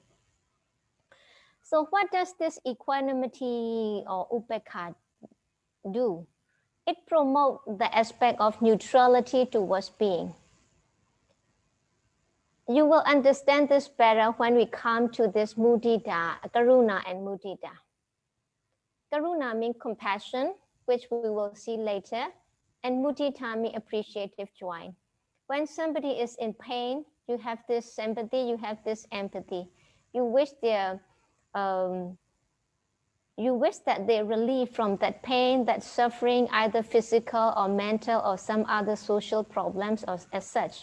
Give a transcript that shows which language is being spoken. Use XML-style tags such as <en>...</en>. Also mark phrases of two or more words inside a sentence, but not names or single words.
<en>So what does this equanimity or upekha do? It promotes the aspect of neutrality towards being. You will understand this better when we come to this mudita, karuna and mudita. Karuna means compassion, which we will see later, and mudita means appreciative joy. When somebody is in pain, you have this sympathy, you have this empathy. You wish that they relieve from that pain, that suffering, either physical or mental or some other social problems or as such.</en>